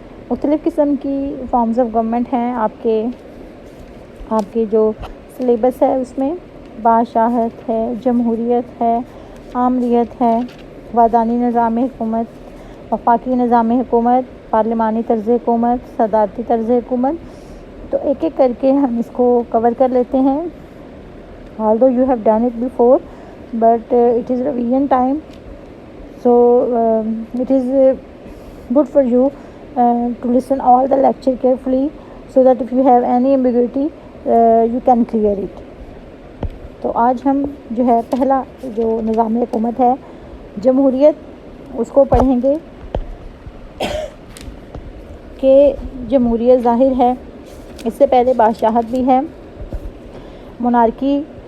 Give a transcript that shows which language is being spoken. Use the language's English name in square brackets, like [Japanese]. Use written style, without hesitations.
[Urdu] مختلف قسم کی فارمز آف گورنمنٹ ہیں. آپ کے جو سلیبس ہے اس میں بادشاہت ہے، جمہوریت ہے، آمریت ہے، وادانی نظام حکومت، وفاقی نظام حکومت، پارلیمانی طرز حکومت، صدارتی طرز حکومت. تو ایک ایک کر کے ہم اس کو کور کر لیتے ہیں. [English] although you have done it before but it is revision time, so it is good for you to listen all the lecture carefully so that if you have any ambiguity you can clear it. [Urdu] تو آج ہم جو ہے پہلا جو نظام حکومت ہے جمہوریت اس کو پڑھیں گے کہ جمہوریت ظاہر ہے، اس سے پہلے بادشاہت بھی ہے، مونارکی.